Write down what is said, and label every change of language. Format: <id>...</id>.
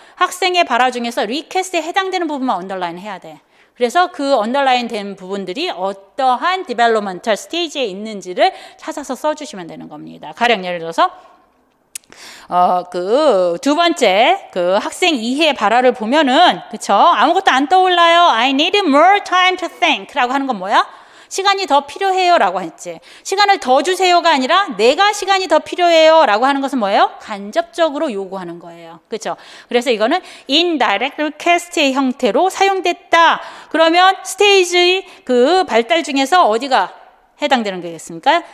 <ko>학생의 발화 중에서 리퀘스트에 해당되는 부분만 언더라인 해야 돼. 그래서 그 언더라인 된 부분들이 어떠한 디벨롭먼털 스테이지에 있는지를 찾아서 써주시면 되는 겁니다. 가령 예를 들어서 그 두 번째 그 학생 2의 발화를 보면은 그쵸? 아무것도 안 떠올라요.</ko> <en>I need more time to think</en> <ko>라고 하는 건 뭐야? 시간이 더 필요해요 라고 했지. 시간을 더 주세요가 아니라 내가 시간이 더 필요해요 라고 하는 것은 뭐예요? 간접적으로 요구하는 거예요. 그렇죠? 그래서 이거는 indirect request의 형태로 사용됐다. 그러면 스테이지 그 발달 중에서 어디가 해당되는 거겠습니까?</ko>